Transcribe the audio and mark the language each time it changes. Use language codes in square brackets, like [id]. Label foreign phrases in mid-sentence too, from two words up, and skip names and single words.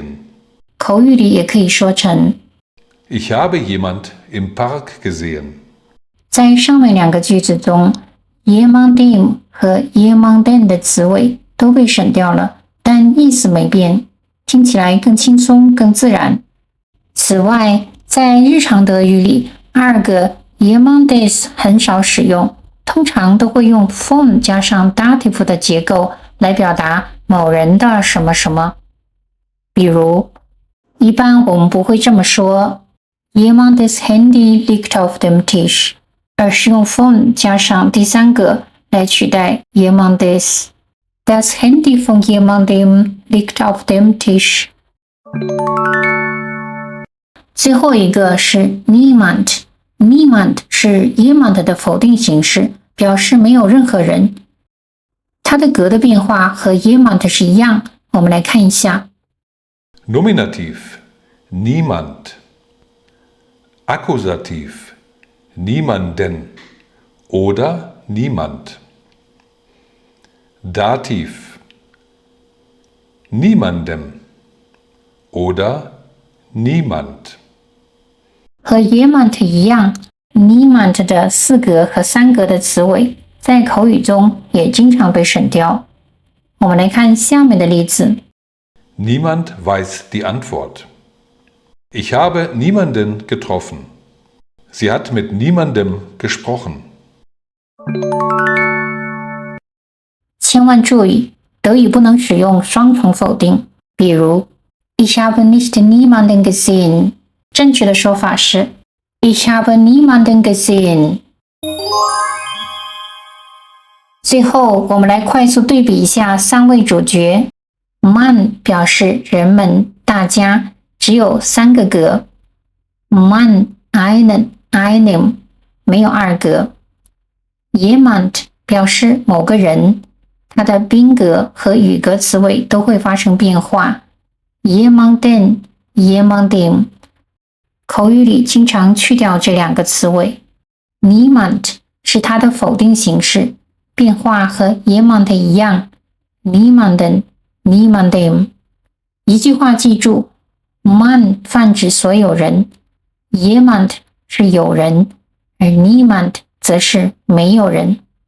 [zh] 口语里也可以说成 [de] Ich habe jemand im Park gesehen. [zh] 在上面2个句子中 jemandem 和 jemanden 的词尾都被省掉了，但意思没变。听起来更轻松、更自然。此外，在日常德语里，2个 jemandes 很少使用，通常都会用 von 加上 dative 的结构来表达某人的什么什么。比如，一般我们不会这么说 [de] jemandes Handy liegt auf dem Tisch， [zh] 而是用 von 加上第3个来取代 jemandes。 [de] Das Handy von jemandem liegt auf dem Tisch。 [zh] 最后一个是 niemand。niemand 是 jemand 的否定形式，表示没有任何人。它的格的变化和 jemand 是一样，我们来看一下。 [de] Nominativ niemand. Akkusativ niemanden oder niemand. Dativ niemandem oder niemand。 [zh] 和 jemand 一样， niemand 的4格和3格的词尾在口语中也经常被省掉。我们来看下面的例子。 [de] Niemand weiß die Antwort. Ich habe niemanden getroffen. Sie hat mit niemandem gesprochen. [zh] 千万注意，德语不能使用双重否定，比如 [de] Ich habe nicht niemanden gesehen， [zh] 正确的说法是 [de] Ich habe niemanden gesehen。 [zh] 最后，我们来快速对比一下3位主角。Man 表示人们、大家，只有3个格。 [de] Man, einen, einem [zh] 没有2格。Jemand 表示某个人，它的宾格和语格词尾都会发生变化。 [de] Jemanden, jemandem [zh] 口语里经常去掉这2个词尾。Niemand 是它的否定形式，变化和 jemand 一样。 [de] Niemanden, niemandem。 [zh] 一句话记住， Man 泛指所有人， Jemand 是有人，而 Niemand 则是没有人。